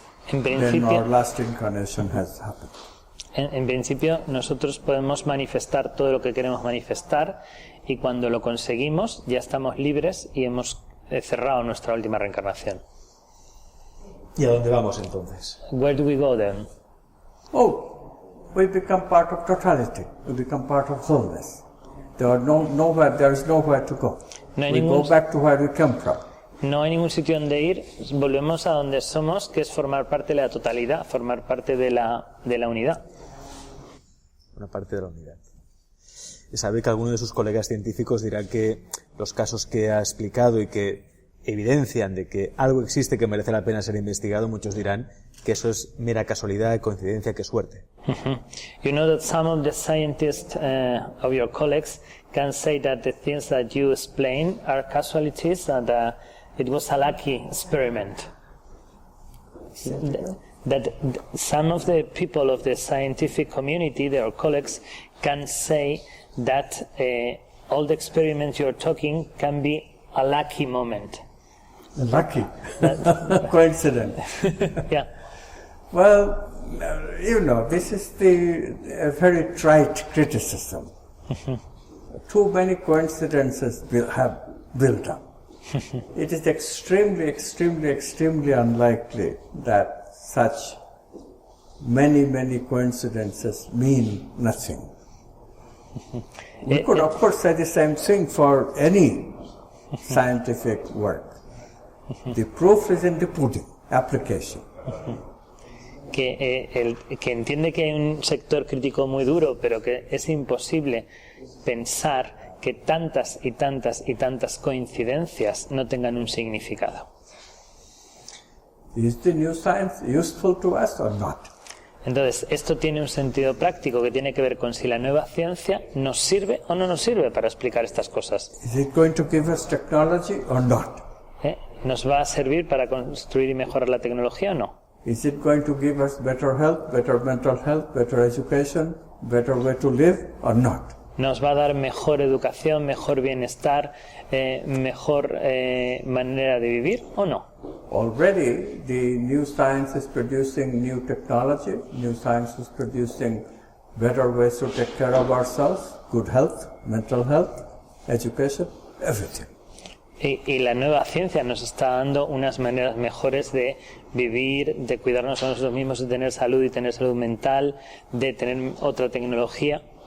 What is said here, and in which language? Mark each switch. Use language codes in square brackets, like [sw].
[en] Then our last incarnation has happened. [es] En principio nosotros podemos manifestar todo lo que queremos manifestar y cuando lo conseguimos ya estamos libres y hemos cerrado nuestra última reencarnación. ¿Y a dónde vamos entonces? [en] Where do we go then? Oh, we become part of totality. We become part of wholeness. There is nowhere to go. We go back to where we came from. [es] No hay ningún sitio donde ir, volvemos a donde somos, que es formar parte de la totalidad, formar parte de la unidad. Una parte de la unidad. Sabe que algunos de sus colegas científicos dirán que los casos que ha explicado y que evidencian de que algo existe que merece la pena ser investigado, muchos dirán que eso es mera casualidad, coincidencia, que suerte. [en] You know that some of the scientists of your colleagues can say that the things that you explain are casualties and it was a lucky experiment. That some of the people of the scientific community, their colleagues, can say that all the experiments you're talking can be a lucky moment. Lucky? Coincidence? Yeah. Well, you know, this is a very trite criticism. Too many coincidences have built up. It is extremely unlikely that such many coincidences mean nothing. We could of course say the same thing for any scientific work. The proof is in the pudding, application. [es] Que entiende que hay un sector crítico muy duro, pero que es imposible pensar que tantas coincidencias no tengan un significado. [en] Is the new science useful to us or not? [es] Entonces, esto tiene un sentido práctico que tiene que ver con si la nueva ciencia nos sirve o no nos sirve para explicar estas cosas. [en] Is it going to give us technology or not? [es] ¿Nos va a servir para construir y mejorar la tecnología o no? [en] Is it going to give us better health, better mental health, better education, better way to live or not? [es] ¿Nos va a dar mejor educación, mejor bienestar, mejor manera de vivir o no? [en] Already the new science is producing new technology, new science is producing better ways to take care of ourselves, good health, mental health, education, everything. [es] Y la nueva ciencia nos está dando unas maneras mejores de vivir, de cuidarnos a nosotros mismos, de tener salud y tener salud mental, de tener otra tecnología.